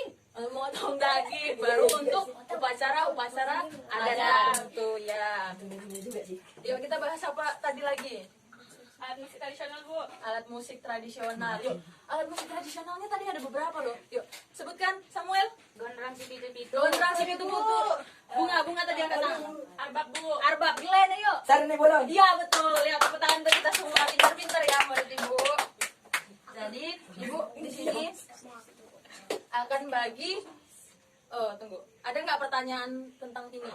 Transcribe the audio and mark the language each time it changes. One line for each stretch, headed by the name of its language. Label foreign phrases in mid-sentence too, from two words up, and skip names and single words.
Indonesian: Motong daging. Baru untuk upacara adat tertentu ya. Yuk kita bahas apa tadi lagi? Alat musik tradisional, Bu. Alat musik tradisional. Yuk, alat musik tradisionalnya tadi ada beberapa loh. Yuk, sebutkan Samuel. Gondrang si pitu-pitu. Gondrang si pitu-pitu. Bunga tadi angkat tangan. Arbab, Bu. Arbab, Glenn ayo. Sarane bolon. Iya betul. Ya, tepuk tangan untuk kita semua. Pintar-pintar ya murid Ibu. Jadi, Ibu di sini akan bagi tunggu. Ada nggak pertanyaan tentang ini?